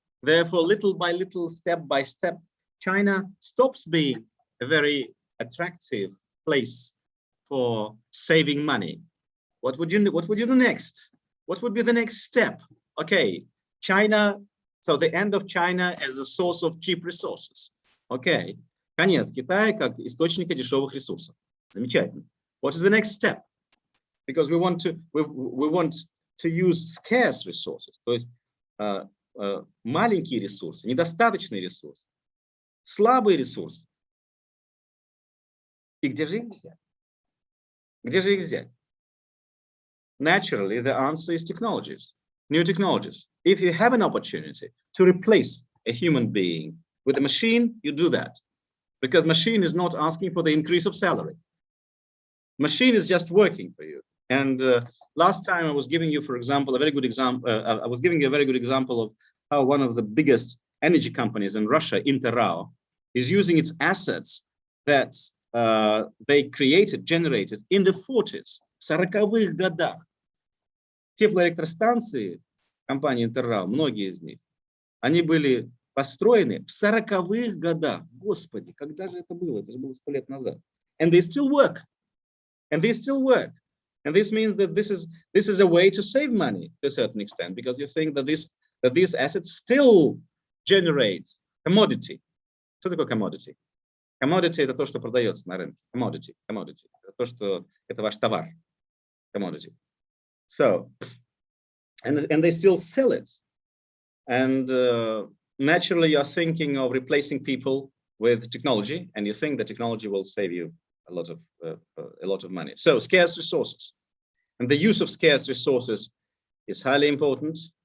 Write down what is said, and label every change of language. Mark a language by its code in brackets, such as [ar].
[en] Therefore, little by little, step by step, China stops being a very attractive place for saving money. What would you do next? What would be the next step? Okay, China, so the end of China as a source of cheap resources. [ru] Okay, конец Китая как источника дешевых ресурсов. Замечательно. [en] What is the next step? Because we want to use scarce resources, [ru] то есть маленькие ресурсы, недостаточные ресурсы, слабые ресурсы. И где же их взять? Где же их взять? [en] Naturally, the answer is technologies, new technologies. If you have an opportunity to replace a human being. With a machine, you do that because machine is not asking for the increase of salary. Machine is just working for you. And last time I was giving you, for example, a very good example. I was giving you a very good example of how one of the biggest energy companies in Russia, Interrao, is using its assets that they generated in the 40s, [ru] в 40-х годах. Теплоэлектростанции компании Interrao, многие из них, они были построены в 40-х годах. Господи, когда же это было? Это же было 100 лет назад. [en] And they still work. And they still work. And this means that this is a way to save money to a certain extent, because you think that these assets still generate commodity. [ru] Что такое commodity? Commodity — это то, что продается на рынке. Commodity. Это то, что это ваш товар. Commodity. [en] So, and they still sell it. And naturally, you're thinking of replacing people with technology, and you think that technology will save you a lot of money. So, scarce resources, and the use of scarce resources is highly important.